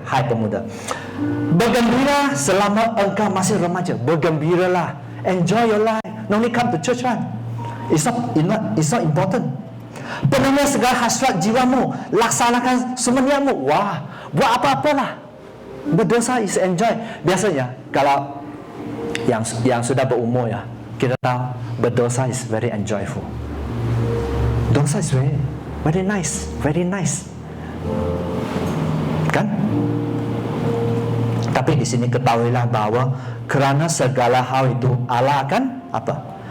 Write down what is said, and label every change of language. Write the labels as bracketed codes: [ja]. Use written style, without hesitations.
[ms] Hai pemuda, bergembira selama engkau masih remaja. Bergembiralah. [en] Enjoy your life. No need come to church, right? It's not important. [ms] Penuhi segala hasrat jiwamu. Laksanakan semeniamu. Wah, buat apa-apalah. Berdosa [en] is enjoy. [ms] Biasanya kalau yang sudah berumur ya, kita tahu berdosa [en] is very enjoyable. Dosa is very nice, very nice. [ms] Kan? Tapi di sini ketahuilah bahwa kerana segala hal itu Allah akan apa?